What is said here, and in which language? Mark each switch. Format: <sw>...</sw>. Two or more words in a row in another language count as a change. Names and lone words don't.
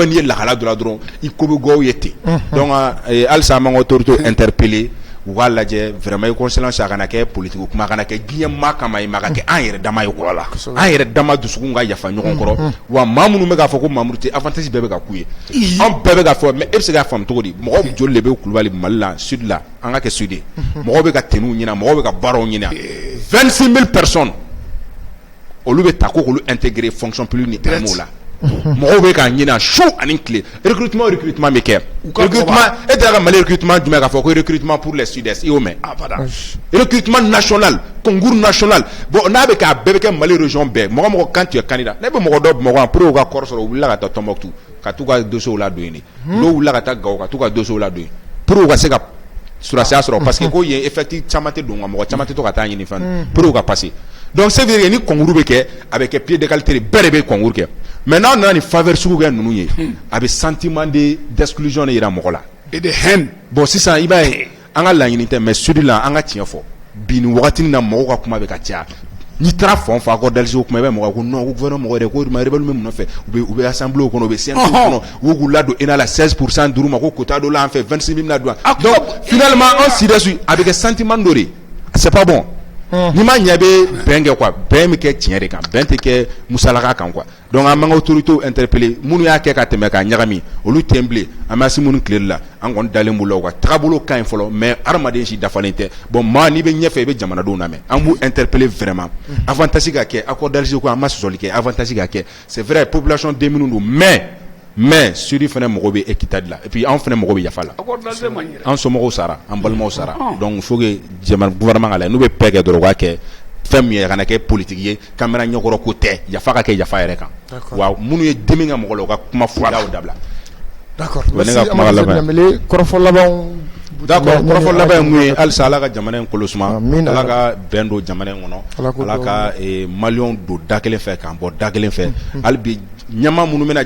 <bm>n'i ye lahala dɔ la dɔrɔn i ko bɛ gɔw ye ten donc halisa an b'an ka autorité interpeller u k'a lajɛ</bm> <fr>vraiment réconciliation</fr> <bm>a kana kɛ politique kuma a kana kɛ diɲɛ maa kama ye mais a ka kɛ an yɛrɛ dama ye quoi an yɛrɛ dama dusukun ka yafa ɲɔgɔn kɔrɔ wa maa minnu bɛ k'a fɔ ko Mamudu tɛ avantage bɛɛ bɛ ka k'u ye an bɛɛ bɛ k'a fɔ mais e bɛ se k'a faamu cogo di mɔgɔ joli de bɛ Kulibali Mali la sud la an ka kɛ sud ye mɔgɔw bɛ ka tenue ɲini mɔgɔw bɛ ka baaraw ɲini</bm> <fr>26 000 personnes</fr> <bm>olu bɛ ta ko k'olu intégrer</bm> <fr>fonction publique</fr> <bm>ni termes la mɔgɔw bɛ k'a ɲini su ani tile recrutement bɛ kɛ recrutement e tɛ ka Mali recrutement jumɛn k'a fɔ ko</bm> <fr>recrutement pour les sud-est</fr> <bm>i y'o mɛn</bm> <fr>recrutement national concours national</fr> <bm>bon n'a bɛ kɛ a bɛɛ bɛ kɛ Mali région bɛɛ mɔgɔ</bm> <fr>quand tu es candidat</fr> <bm>ne bɛ mɔgɔ dɔ Bamakɔ</bm> <fr>pour que</fr> <bm>u ka kɔrɔ sɔrɔ u wulila ka taa Tombouctou ka t'u ka dossier ladon yen n'u wulila ka taa Gao ka t'u ka dossier ladon yen pour u ka se ka surasiya sɔrɔ</bm> <fr>parce que</fr> <bm>ko yen effectif caman tɛ don nka mɔgɔ caman tɛ to ka taa ɲini fɛn pour u ka passer</bm> <fr>donc c'est vrai</fr> <bm>ni concours bɛ kɛ a bɛ kɛ</bm> <fr>pied d'égalité</fr> <bm>bɛɛ de bɛ concours kɛ mais n'a nana ni faveur sugu kɛ ninnu ye a bɛ</bm> <fr>sentiment d'exclusion</fr> <bm>de yira mɔgɔ la</bm> <fr>et de haine bon</fr> <bm>sisan i b'a ye an ka laɲini tɛ mais sud la an ka tiɲɛ fɔ bi nin wagati na mɔgɔw ka kuma bɛ ka caya n'i taara fan fɔ</bm> <fr>accord d'Alger</fr> <bm>kuma i bɛ mɔgɔ ko non ko gouvernement mɔgɔ yɛrɛ ko rebelle bɛ mun nɔfɛ u bɛ assemblée kɔnɔ u bɛ CNT kɔnɔ u k'u ladon ENA la 16% d'uru ma ko quota dɔ la an fɛ 26 000 na don</bm> <fr>donc finalement</fr> <bm>an si dessus a bɛ kɛ sentiment dɔ de</bm> <fr>c'est pas bon</fr> <bm>ni ma ɲɛ bɛ bɛn kɛ quoi bɛn bɛ kɛ tiɲɛ de kan bɛn tɛ kɛ musalaka kan quoi donc an b'an ka autorités interpeller minnu y'a kɛ ka tɛmɛ ka ɲagami olu tɛ bilen an b'a si minnu tile la an kɔni dalen b'u la u ka taabolo ka ɲi fɔlɔ mais hadamaden si dafalen tɛ bon maa n'i bɛ ɲɛfɛ i bɛ jamanadenw lamɛn an b'u interpeller vraiment avantage ka kɛ</bm> <fr>accord d'Alger</fr> <bm>ko an ma sɔsɔli kɛ avantage ka kɛ</bm> <fr>c'est vrai population</fr> <bm>den minnu don mais sudi fana mɔgɔ bɛ équité de la</bm> <fr>et puis</fr> <bm>an fana mɔgɔ bɛ yafa la an somɔgɔw sara an balimaw sara donc</bm> <fr>il faut que</fr> <bm>jamana gouvernement ka lajɛ n'u bɛ paix kɛ dɔrɔn u k'a kɛ fɛn min ye a kana kɛ politique ye caméra ɲɛkɔrɔ ko tɛ yafa ka kɛ yafa yɛrɛ kan wa minnu ye dimi ka mɔgɔ la u ka kuma fɔlaw dabila</bm> <fr>d'accord merci</fr> <bm>Amadu Danbele kɔrɔfɔ laban d'accord kɔrɔfɔ laban ye mun ye halisa Ala ka jamana in kolo suma Ala ka bɛn don jamana in kɔnɔ Ala ka maliyɛnw don da kelen fɛ k'an bɔ da kelen fɛ hali bi ɲama minnu bɛna</bm>